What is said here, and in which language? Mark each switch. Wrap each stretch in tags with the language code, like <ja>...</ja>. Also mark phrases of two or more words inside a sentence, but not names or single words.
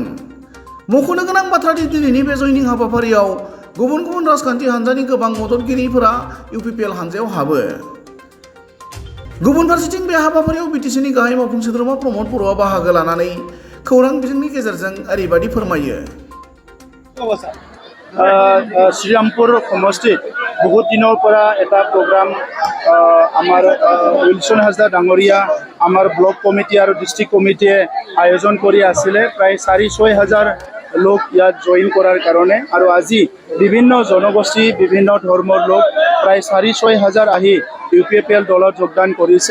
<brx>मख'नो गोनां बाथ्रा दि दिनैनि बे जयनिं हाबाफारियाव गुबुन गुबुन राजखान्थि हानजानि गोबां मददगिरिफोरा इउपिपिएल हानजायाव हाबो। गुबुन फारसेथिं बे हाबाफारियाव बिटिसिनि गाहाय मावफुं सोद्रोमा प्रमद बर'आ बाहागो लानानै खौरां बिजोंनि गेजेरजों ओरैबायदि फोरमायो।</brx> <as>শ্রীরামপুর সমষ্টিত বহুত দিনৰ পৰা এটা প্ৰগ্ৰাম আমাৰ উইলসন হাজদা ডাঙৰীয়া আমাৰ</as> <en>block committee</en> <as>আৰু</as> <en>district committee</en> <as>আয়োজন কৰি আছিলে। প্ৰায় 4-6 হাজাৰ লোক ইয়াত জইন কৰাৰ কাৰণে, আৰু আজি বিভিন্ন জনগোষ্ঠী বিভিন্ন ধৰ্মৰ লোক প্ৰায় 4-6 হাজাৰ আহি ইউপিপিএল দলত যোগদান কৰিছে।</as>